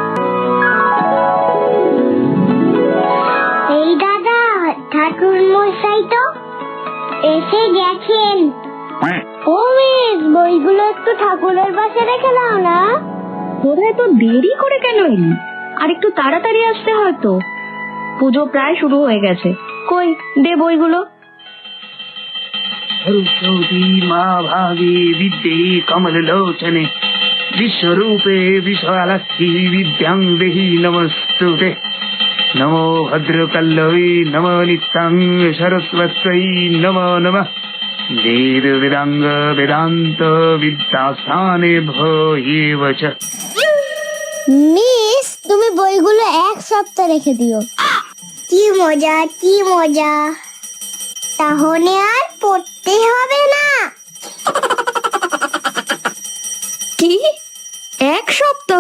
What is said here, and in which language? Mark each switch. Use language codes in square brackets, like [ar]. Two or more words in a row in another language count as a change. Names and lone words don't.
[bn] এই দাদা, ঠাকুর মশাই তো এসে গেছেন। ও মিস, বইগুলো একটু ঠাকুরের পাশে রেখে দাও না। তোরা এত দেরি করে কেন এলি? আর একটু তাড়াতাড়ি আসতে হয়তো, পুজো প্রায় শুরু হয়ে গেছে। কই, দে বইগুলো। [sa] सरस्वती माँ भागे विद्ये कमललोचने विश्वरूपे विशालक्ष्मी विद्यां देहि नमस्तुते। नमो भद्रकल्लवे नमो नित्यां सरस्वत्यै नमो नमः। वेद वेदांग वेदांत विद्यास्थाने भयेव च। [bn] মিস, তুমি বইগুলো এক সপ্তাহ রেখে দিও। কি মজা, কি মজা, তাহলে আর পড়তে হবে না। কি, এক সপ্তাহ?